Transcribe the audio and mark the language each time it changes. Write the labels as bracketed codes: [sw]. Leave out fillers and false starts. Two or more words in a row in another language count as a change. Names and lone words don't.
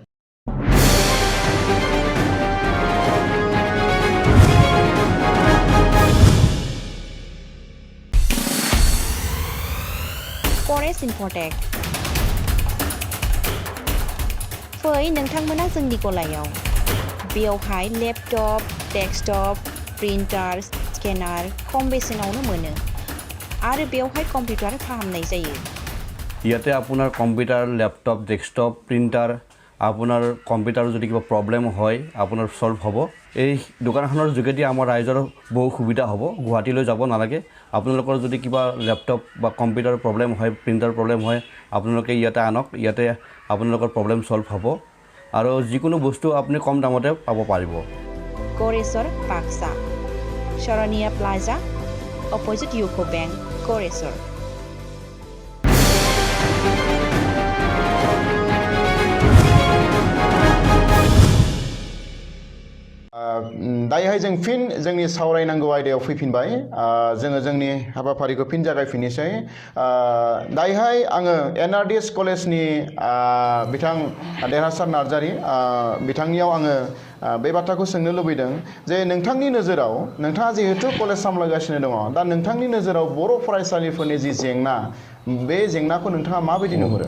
[brx] फरेस्ट इनफटेक फै नोंथांमोना जोंनि गलायाव बेयावहाय [en] laptop desktop printer scanner [brx] खम बेसेनावनो मोनो आरो बेयावहाय कम्पिउटार फाहामनाय जायो [as] ইয়াতে আপোনাৰ [en] computer laptop desktop printer [as] আপোনাৰ কম্পিউটাৰৰ যদি কিবা প্ৰব্লেম হয় আপোনাৰ সলভ হ'ব এই দোকানখনৰ যোগেদি আমাৰ ৰাইজৰ বহু সুবিধা হ'ব গুৱাহাটীলৈ যাব নালাগে আপোনালোকৰ যদি কিবা লেপটপ বা [en] computer problem [as] হয় [en] printer problem [as] হয় আপোনালোকে ইয়াতে আনক ইয়াতে আপোনালোকৰ [en] problem solve [as] হ'ব আৰু যিকোনো বস্তু আপুনি কম দামতে পাব পাৰিব গড়েশ্বৰ বাক্সা শৰণীয়া প্লাজা অপজিট ইউকো বেংক গড়েশ্বৰ [brx] दायोहाय जों फिन जोंनि सावरायनांगौ आयदायाव फैफिनबाय जोङो जोंनि हाबाफारिखौ फिन जागायफिननोसै दायोहाय आङो एनआरडिएस कलेजनि बिथां देरहासार नार्जारी बिथांनियाव आङो बे बाथ्राखौ सोंनो लुबैदों जे नोंथांनि नोजोराव नोंथाङा जिहेतु कलेज सामलायगासिनो दङ दा नोंथांनि नोजोराव बर' फरायसालिफोरनि जि जेंना बे जेंनाखौ नोंथाङा माबायदि नुहुरो